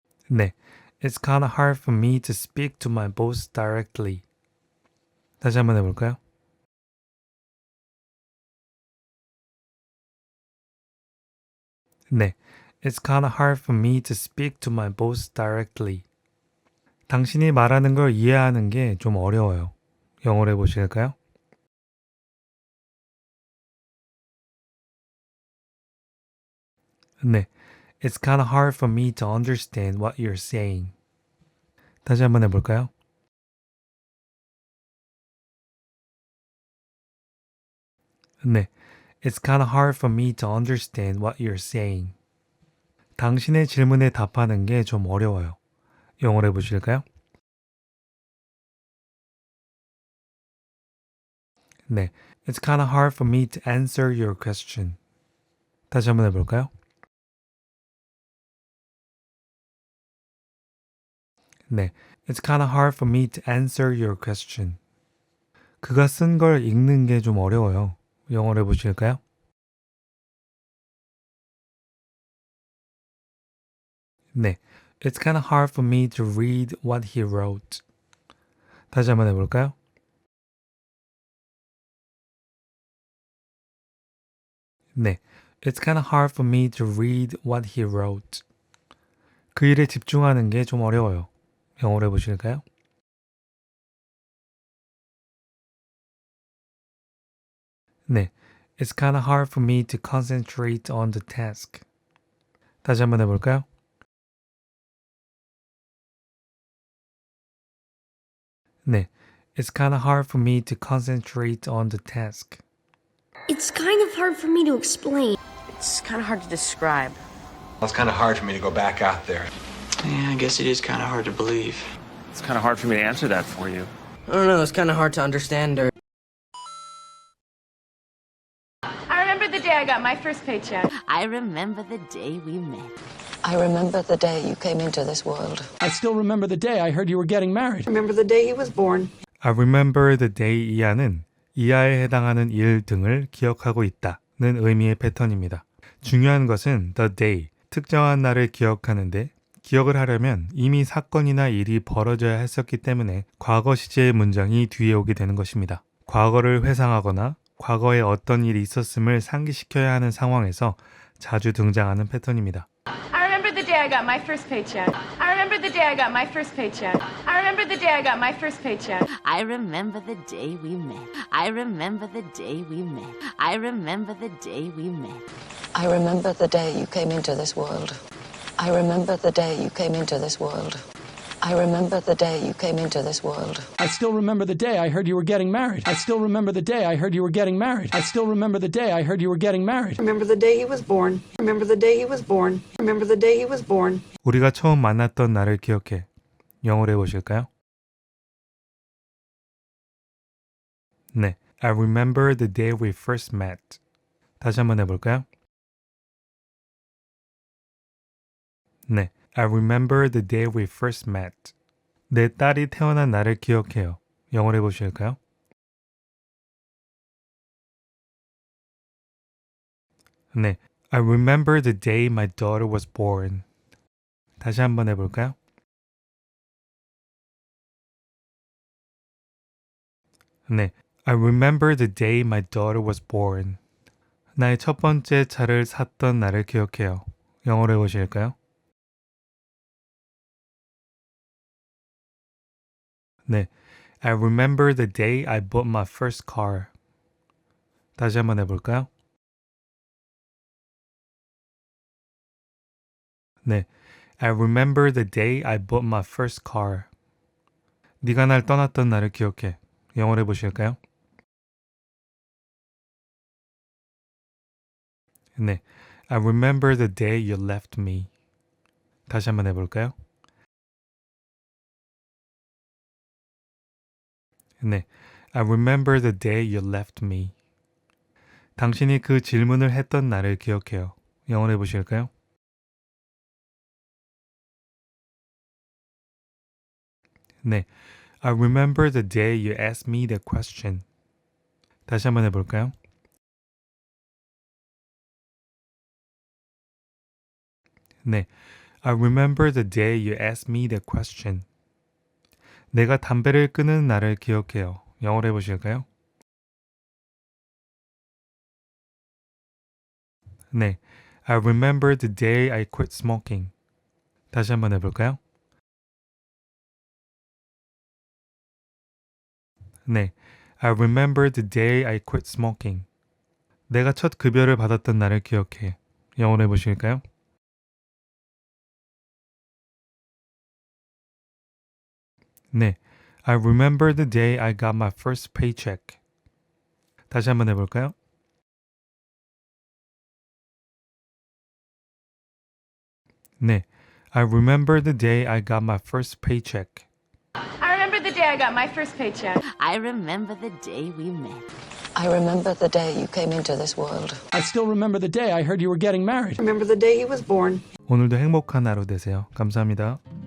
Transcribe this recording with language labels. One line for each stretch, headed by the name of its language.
English: 네, it's kind of hard for me to speak to my boss directly.
Korean: 다시 한번 해볼까요?
English: 네, it's kind of hard for me to speak to my boss directly.
Korean: 당신이 말하는 걸 이해하는 게 좀 어려워요. 영어로 해보실까요?
English: 네, it's kind of hard for me to understand what you're saying.
Korean: 다시 한번 해볼까요?
English: 네, it's kind of hard for me to understand what you're saying.
Korean: 당신의 질문에 답하는 게 좀 어려워요. 영어로 해보실까요?
English: 네, it's kind of hard for me to answer your question.
Korean: 다시 한번 해볼까요?
English: 네, it's kind of hard for me to answer your question.
Korean: 그가 쓴 걸 읽는 게 좀 어려워요. 영어로 해보실까요?
English: 네, it's kind of hard for me to read what he wrote.
Korean: 다시 한번 해볼까요?
English: 네, it's kind of hard for me to read what he wrote.
Korean: 그 일에 집중하는 게 좀 어려워요. 영어로 해보실까요?
English: 네, it's kind of hard for me to concentrate on the task.
Korean: 다시 한번 해볼까요?
English: 네, it's kind of hard for me to concentrate on the task. It's kind of hard for me to explain. It's kind of hard to describe. It's kind of hard for me to go back out there. Yeah, I guess it is kind of hard to believe. It's kind of hard for me to answer that for you. I don't know, it's kind of hard to understand her. I remember the day I got my first paycheck. I remember the day we met. I remember the day you came into this world. I still remember the day I heard you were getting married. Remember the day he was born. I remember the day
Korean: 이하는 이하에 해당하는 일 등을 기억하고 있다는 의미의 패턴입니다. 중요한 것은
English: the day,
Korean: 특정한 날을 기억하는데 기억을 하려면 이미 사건이나 일이 벌어져야 했었기 때문에 과거 시제의 문장이 뒤에 오게 되는 것입니다. 과거를 회상하거나 과거에 어떤 일이 있었음을 상기시켜야 하는 상황에서 자주 등장하는 패턴입니다.
English: I remember the day I got my first paycheck. I remember the day I got my first paycheck. I remember the day I got my first paycheck. I remember the day we met. I remember the day we met. I remember the day we met. I remember the day you came into this world. I remember the day you came into this world. I remember the day you came into this world. I still remember the day I heard you were getting married. I still remember the day I heard you were getting married. I still remember the day I heard you were getting married. Remember the day he was born. Remember the day he was born. Remember the day he was born.
Korean: 우리가 처음 만났던 날을 기억해. 영어로 해보실까요?
English: 네, I remember the day we first met.
Korean: 다시 한번 해볼까요?
English: 네, I remember the day we first met.
Korean: 내 딸이 태어난 날을 기억해요. 영어로 해보실까요?
English: 네, I remember the day my daughter was born.
Korean: 다시 한번 해볼까요?
English: 네, I remember the day my daughter was born.
Korean: 나의 첫 번째 차를 샀던 날을 기억해요. 영어로 해보실까요?
English: 네, I remember the day I bought my first car.
Korean: 다시 한번 해볼까요?
English: 네, I remember the day I bought my first car.
Korean: 네가 날 떠났던 날을 기억해. 영어로 해보실까요?
English: 네, I remember the day you left me.
Korean: 다시 한번 해볼까요?
English: 네, I remember the day you left me.
Korean: 당신이 그 질문을 했던 날을 기억해요. 영어로 해보실까요?
English: 네, I remember the day you asked me that question.
Korean: 다시 한번 해볼까요?
English: 네, I remember the day you asked me that question.
Korean: 내가 담배를 끊은 날을 기억해요. 영어로 해보실까요?
English: 네, I remember the day I quit smoking.
Korean: 다시 한번 해볼까요?
English: 네, I remember the day I quit smoking.
Korean: 내가 첫 급여를 받았던 날을 기억해. 영어로 해보실까요?
English: 네, I remember the day I got my first paycheck.
Korean: 다시 한번 해볼까요?
English: 네, I remember the day I got my first paycheck. I remember the day I got my first paycheck. I remember the day we met. I remember the day you came into this world. I still remember the day I heard you were getting married. Remember the day he was born.
Korean: 오늘도 행복한 하루 되세요. 감사합니다.